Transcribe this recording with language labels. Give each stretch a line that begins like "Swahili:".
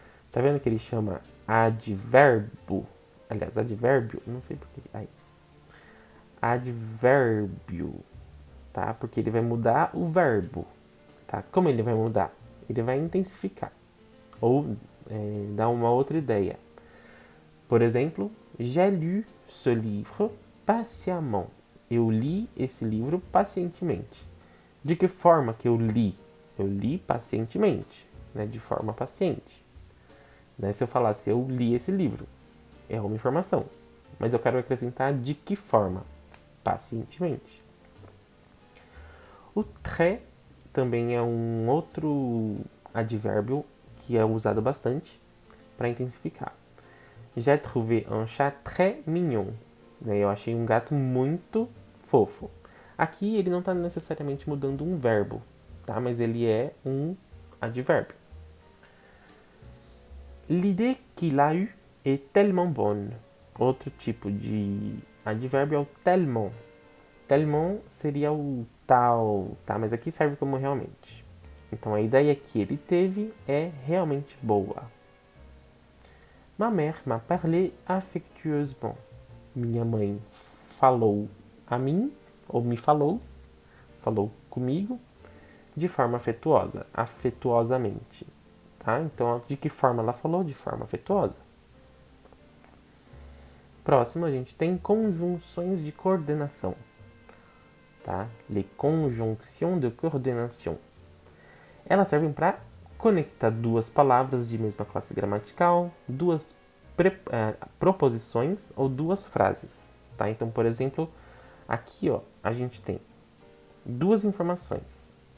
Portuguese: Tá vendo que ele chama advérbio? Aliás, advérbio, não sei porquê. Advérbio, tá? Porque ele vai mudar o verbo, tá? Como ele vai mudar? Ele vai intensificar ou dar uma outra ideia.
French: Por exemplo, j'ai lu ce livre patiemment.
Portuguese: Eu li esse livro pacientemente. De que forma que eu li? Eu li pacientemente, né? De forma paciente. Né? Se eu falasse eu li esse livro, é uma informação. Mas eu quero acrescentar de que forma? Pacientemente. O très também é um outro advérbio que é usado bastante para intensificar.
French: J'ai trouvé un chat très mignon.
Portuguese: Eu achei um gato muito fofo. Aqui ele não está necessariamente mudando um verbo, tá? Mas ele é um advérbio.
French: L'idée qu'il a eue est tellement bonne.
Portuguese: Outro tipo de advérbio é o tellement. Tellement seria o tal, tá? Mas aqui serve como realmente. Então a ideia que ele teve é realmente boa.
French: Ma mère m'a parlé affectueusement.
Portuguese: Minha mãe falou a mim, ou me falou comigo, de forma afetuosa, afetuosamente. Tá? Então, de que forma ela falou? De forma afetuosa. Próximo, a gente tem conjunções de coordenação. Tá?
French: Les conjonctions de coordination.
Portuguese: Elas servem para conectar duas palavras de mesma classe gramatical, duas proposições ou duas frases. Tá? Então, por exemplo, Aqui, ó, a gente tem duas informações.